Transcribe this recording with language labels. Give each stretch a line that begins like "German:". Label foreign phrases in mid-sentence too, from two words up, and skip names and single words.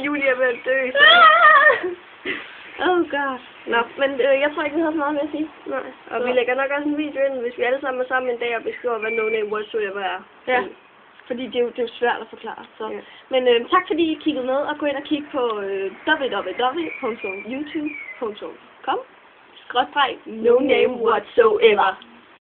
Danish: Julie er ved at dø.
English: Oh god.
Danish: Nå, men jeg tror ikke, vi havde så meget med at sige. Nej. Og vi lægger nok også en video ind, hvis vi alle sammen er sammen en dag og beskriver, hvad No Name Whatsoever er. Ja. Fordi det er jo svært at forklare. Så. Ja. Men tak fordi I kiggede med, og gå ind og kig på www.youtube.com/No Name Whatsoever.